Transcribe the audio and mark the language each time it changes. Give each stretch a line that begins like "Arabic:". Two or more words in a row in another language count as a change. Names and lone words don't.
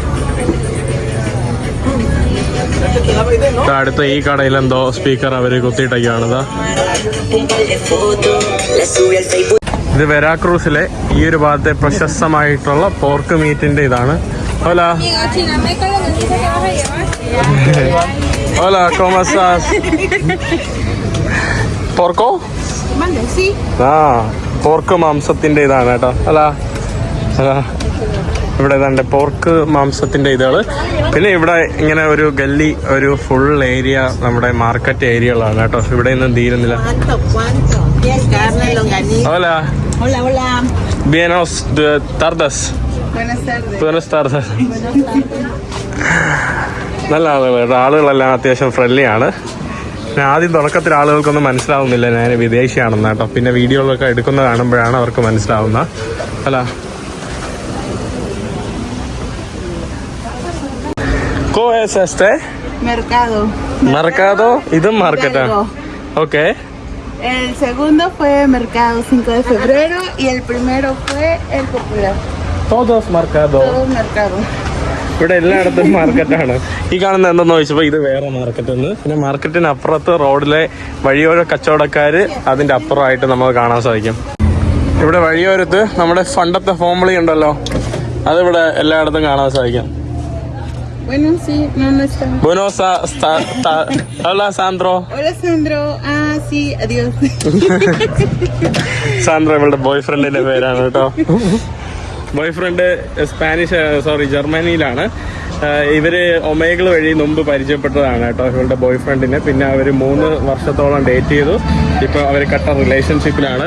Malayalam: അടുത്ത ഈ കടയിൽ എന്തോ സ്പീക്കർ അവർ കുത്തിയിട്ടൊക്കെയാണിത്. ഇത് വെരാക്രൂസിലെ ഈ ഒരു ഭാഗത്തെ പ്രശസ്തമായിട്ടുള്ള
English: pork meat
Malayalam: ഇതാണ്.
Spanish: hola hola ¿cómo estás?
Malayalam: പോർക്കോ? ആ, പോർക്ക് മാംസത്തിന്റെ ഇതാണ് കേട്ടോ. അല്ല ഇവിടെ ഇതാണ്ട് പോർക്ക് മാംസത്തിന്റെ ഇതുകൾ. പിന്നെ ഇവിടെ ഇങ്ങനെ ഒരു ഗല്ലി, ഒരു
English: full area
Malayalam: നമ്മുടെ
English: market area
Malayalam: കേട്ടോ. ഇവിടെ ഒന്നും തീരുന്നില്ല.
Spanish: Hola. Hola, hola. Buenos tardes. Buenas tardes.
Malayalam: നല്ല ആളുകൾ, ആളുകളെല്ലാം അത്യാവശ്യം ഫ്രണ്ട്ലി ആണ്. ഞാൻ ആദ്യം തുടക്കത്തിൽ ആളുകൾക്കൊന്നും മനസ്സിലാവുന്നില്ല ഞാൻ വിദേശിയാണെന്ന് കേട്ടോ. പിന്നെ വീഡിയോകളൊക്കെ എടുക്കുന്ന കാണുമ്പോഴാണ് അവർക്ക് മനസ്സിലാവുന്നത്. അല്ല മെർക്കാദോ, ഇതും മാർക്കറ്റാണ്. ഓക്കെ.
Spanish: El segundo fue Mercado 5 de febrero y el primero fue el Popular. Todos Mercado. Todos Mercado.
Malayalam: ഇവിടെ എല്ലായിടത്തും മാർക്കറ്റാണ്. ഈ കാണുന്ന എന്തെന്ന് ചോദിച്ചപ്പോൾ ഇത് വേറെ മാർക്കറ്റ് എന്ന്. പിന്നെ മാർക്കറ്റിന് അപ്പുറത്ത് റോഡിലെ വഴിയോര കച്ചവടക്കാർ അതിൻ്റെ അപ്പുറമായിട്ട് നമുക്ക് കാണാൻ സാധിക്കും. ഇവിടെ വഴിയോരത്ത് നമ്മുടെ പണ്ടത്തെ ഫോംവിളി ഉണ്ടല്ലോ, അതിവിടെ എല്ലായിടത്തും കാണാൻ സാധിക്കും.
Spanish: Bueno, sí, no está. Bueno, hola Sandro. Hola Sandro. Ah, sí, adiós.
Malayalam: സാന്ദ്രോ ഇവളുടെ
English: boy friend
Malayalam: പേരാണ് കേട്ടോ.
English: boy friend
Malayalam: ജർമ്മനിയിലാണ്. ഇവര് ഒമേഗിൾ വഴി മുമ്പ് പരിചയപ്പെട്ടതാണ് കേട്ടോ ഇവളുടെ
English: boy friend.
Malayalam: പിന്നെ അവർ 3 വർഷത്തോളം ഡേറ്റ് ചെയ്തു. ഇപ്പൊ അവർ കട്ട റിലേഷൻഷിപ്പിലാണ്.